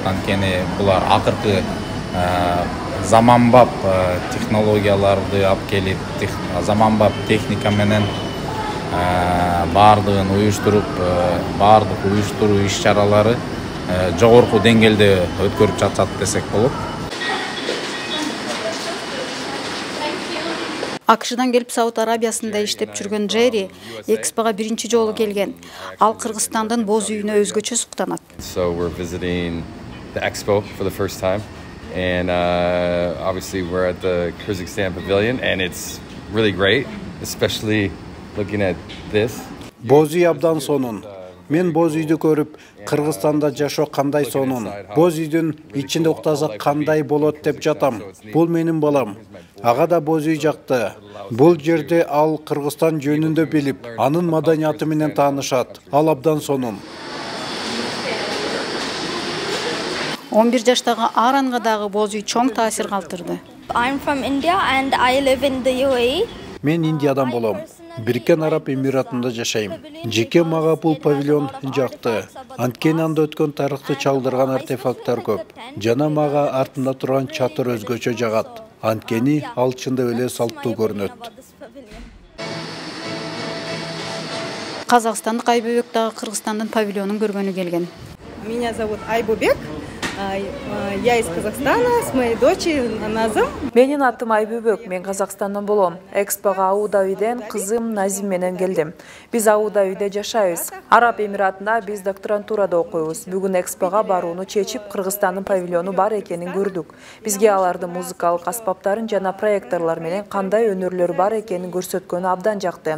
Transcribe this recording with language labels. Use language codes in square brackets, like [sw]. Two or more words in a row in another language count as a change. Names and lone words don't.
[ky] Анткени булар акыркы заманбап технологияларды алып келип, заманбап техника менен баардыгын уюштуруп, баардык уюштуруу иш-чаралары жогорку деңгээлде өткөрүп жатат десек болот. АКШдан келип Сауд Арабиясында иштеп жүргөн Джерри Экспога биринчи жолу келген. Ал Кыргызстандын боз үйүнө өзгөчө суктанат. [en] So we're visiting the Expo for the first time, and obviously we're at the Kyrgyzstan Pavilion, and it's really great, especially looking at this. [ky] Боз үй абдан сонун. Мен боз үйдү көрүп, Кыргызстанда жашоо кандай сонун, боз үйдүн ичинде уктасак кандай болот деп жатам. Бул менин балам. Ага да боз үй жакты. Бул жерде ал Кыргызстан жөнүндө билип, анын маданияты менен таанышат. Ал абдан сонун. 11 жаштагы Аранга дагы боз үй чоң таасир калтырды. [en] I'm from India and I live in the UAE. [ky] Мен Индиядан болом. Бириккен Арап Эмиратында жашайм. Жеке мага бул павильон жакты. Анткени анда өткөн тарыхты чалдырган артефакттар көп. Жана мага артында турган чатыр өзгөчө жагат. Анткени ал чындап эле салттуу көрүнөт. Казакстандык Айбөбек дагы Кыргызстандын павильонун көргөнү келген. [ru] Меня зовут Айбөбек. Я из Казахстана, с моей дочерью Назым. [ky] Менин атым Айбөбек, мен Казакстандан болом. Экспога Абу-Дабиден кызым Назим менен келдим. Биз Абу-Дабиде жашайбыз. Араб Эмиратында биз докторантурада окуйбуз. Бүгүн экспога барууну чечип, Кыргызстандын павильону бар экенин көрдүк. Бизге алардын музыкалык аспаптарын жана проекторлор менен кандай өнөрлөр бар экенин көрсөткөнү абдан жакты.